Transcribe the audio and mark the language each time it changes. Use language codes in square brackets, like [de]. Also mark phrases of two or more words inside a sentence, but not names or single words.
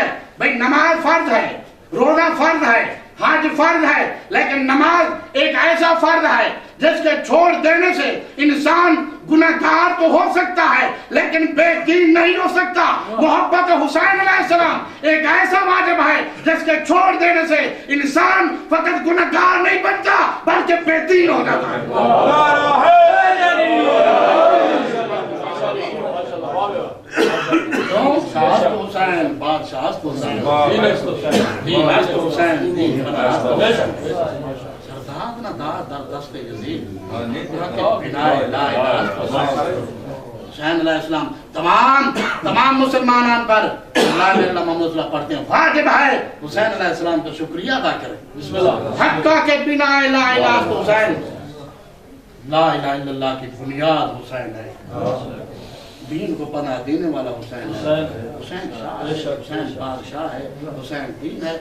[ur] بھائی نماز فرض ہے، روزہ فرض ہے، حج فرض ہے، لیکن نماز ایک ایسا فرض ہے جس کے چھوڑ دینے سے انسان گناہگار تو ہو سکتا ہے لیکن بے دین نہیں ہو سکتا۔ محبت حسین علیہ السلام ایک ایسا واجب ہے جس کے چھوڑ دینے سے انسان فقط گناہگار نہیں بنتا بلکہ بے دین ہو جاتا ہے۔ [fa] شاست حسین، بادشاہست حسین، دین است حسین، دین است حسین، سرداد نہ داد در دست یزید، بنائے لا الہ است حسین۔ [ur] حسین علیہ السلام تمام مسلمانان پر [ar] لا الہ الا محمد صلی اللہ [ur] پڑھتے ہیں، واجب ہے حسین علیہ السلام کا شکریہ ادا کریں۔ [fa] حقہ کے بنائے لا الہ است حسین، [ar] لا الہ الا اللہ [ur] کی بنیاد حسین ہے، دین کو پناہ دینے والا حسین ہے، حسین شاہ ہے، حسین بادشاہ ہے، حسین دین ہے۔